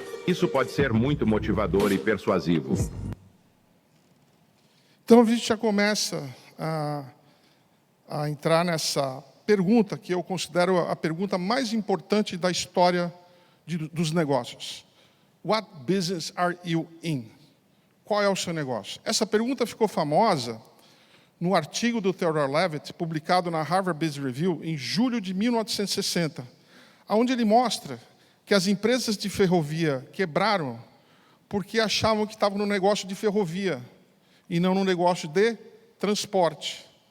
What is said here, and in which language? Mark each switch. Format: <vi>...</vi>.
<pt>Isso pode ser muito motivador e persuasivo. Então, a gente já começa a entrar nessa pergunta, que eu considero a pergunta mais importante da história dos negócios.</pt> <en>What business are you in?</en> <pt>Qual é o seu negócio? Essa pergunta ficou famosa no artigo do Theodore Levitt, publicado na Harvard Business Review, em julho de 1960, onde ele mostra que as empresas de ferrovia quebraram porque achavam que estavam no negócio de ferrovia e não no negócio de transporte.</pt>